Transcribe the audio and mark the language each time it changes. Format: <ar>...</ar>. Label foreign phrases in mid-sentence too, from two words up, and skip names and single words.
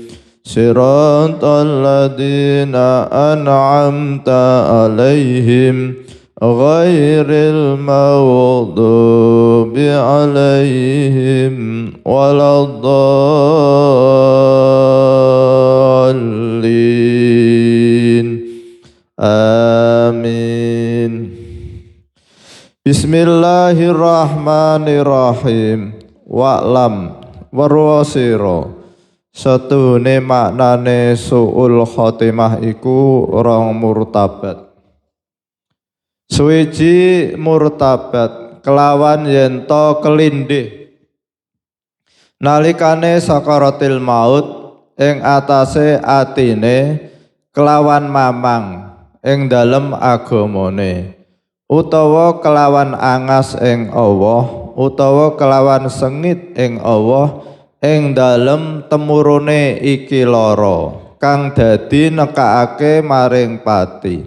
<ar>صراط الذين أنعمت عليهم غير المغضوب عليهم ولا الضالين. Amin. بسم الله الرحمن الرحيم.</ar> <jv>Wa'lam warwasira satune maknane</jv> <ar>سوء الخاتمة</ar> <jv>iku rong murtabat. Suwiji murtabat kelawan yento kelindih nalikane</jv> <ar>سكرات الموت</ar> <jv>ing atase atine kelawan mamang ing dalem agamane utawa kelawan angas ing Allah utawa kelawan sengit ing Allah ing dalem temurune iki lara kang dadi nekakake maring pati.</jv>